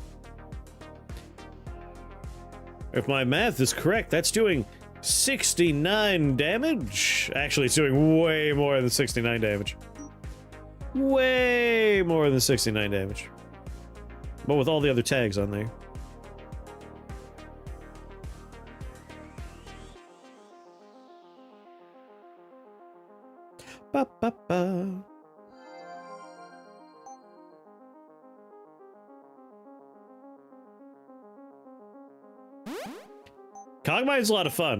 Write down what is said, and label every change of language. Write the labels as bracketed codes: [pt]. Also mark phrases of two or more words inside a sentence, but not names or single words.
[en] If my math is correct, that's doing 69 damage. Actually, it's doing way more than 69 damage. Way more than 69 damage. But with all the other tags on there. Ba ba ba. Cogmine's a lot of fun.